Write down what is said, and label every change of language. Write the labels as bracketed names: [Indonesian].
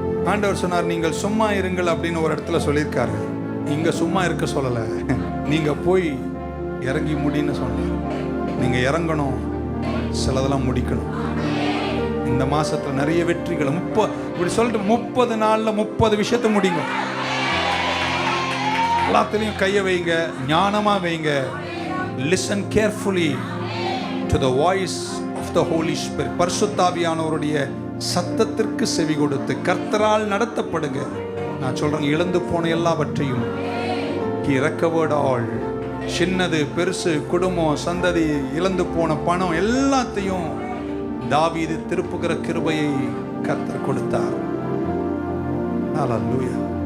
[Tamil] ஆண்டவர் சொன்னார், நீங்கள் சும்மா இருங்கள் அப்படின்னு ஒரு இடத்துல சொல்லியிருக்காரு. இங்க சும்மா இருக்க சொல்லல, நீங்க போய் இறங்கி முடின்னு சொன்னார். நீங்க இறங்கணும், சிலதெல்லாம் முடிக்கணும். இந்த மாசத்துல நிறைய வெற்றிகள் இப்படி சொல்லிட்டு 30 நாள்ல 30 விஷயத்தை முடிங்க. எல்லாத்துலயும் கையை வைங்க, ஞானமா வைங்க. [English] Listen carefully to the voice of the Holy Spirit. [Tamil] பரிசுத்தாவியானவருடைய சத்தத்திற்கு செவி கொடுத்து கர்த்தரால் நடத்தப்படுங்க. நான் சொல்றேன், இழந்து போன எல்லாவற்றையும் [English] He recovered all. [Tamil] சின்னது பெருசு, குடும்பம், சந்ததி, இழந்து போன பணம் எல்லாத்தையும் தாவீது திருப்புகிற கிருபையை கர்த்தர் கொடுத்தார். ஹல்லேலூயா.